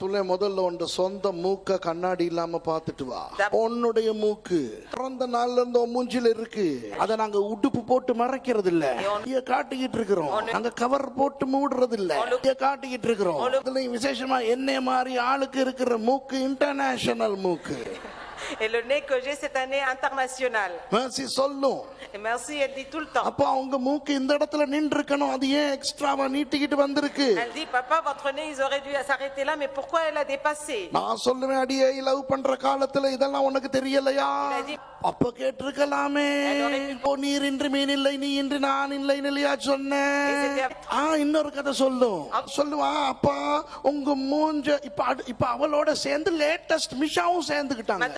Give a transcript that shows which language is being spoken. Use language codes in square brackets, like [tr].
[ta] துளை முதல்ல உன் சொந்த மூக்க கண்ணாடி இல்லாம பாத்துட்டு வா. உன்னுடைய மூக்கு பிறந்த நாள்ல இருந்து மூஞ்சில இருக்கு. அத நாங்க உடுப்பு போட்டு மறைக்கிறது இல்ல, காட்டிக்கிட்டு இருக்கிறோம். அங்க கவர் போட்டு மூடுறது இல்ல, காட்டிக்கிட்டு இருக்கிறோம். அதுல விசேஷமா என்னைய மாதிரி ஆளுக்கு இருக்கிற மூக்கு இன்டர்நேஷனல் மூக்கு. [fr] Et le nez que j'ai, c'est un nez international. [ta] Merci சொல்லும். [fr] Et merci, elle dit tout le temps. [ta] அப்ப அவங்க மூக்கு இந்த இடத்துல நின்று இருக்கணும், அது ஏன் எக்ஸ்ட்ராவா நீட்டிக்கிட்டு வந்திருக்கு? [fr] Elle dit, papa, votre nez, ils auraient dû s'arrêter là, mais pourquoi elle a dépassé? [ta] நான் சொல்லுவேன், அடியே லவ் பண்ற காலத்துல இதெல்லாம் உனக்கு தெரியலையா? அப்ப கேட்டிருக்கலாமே. நீர் இன்று மீன் இல்லை, நீ இன்று நான் இல்லை இல்லையா சொன்னேன். இன்னொரு கதை சொல்லுவா, அப்பா உங்க மூஞ்ச இப்ப அவளோட சேர்ந்து லேட்டஸ்ட் மிஷாவும் சேர்ந்துக்கிட்டாங்க.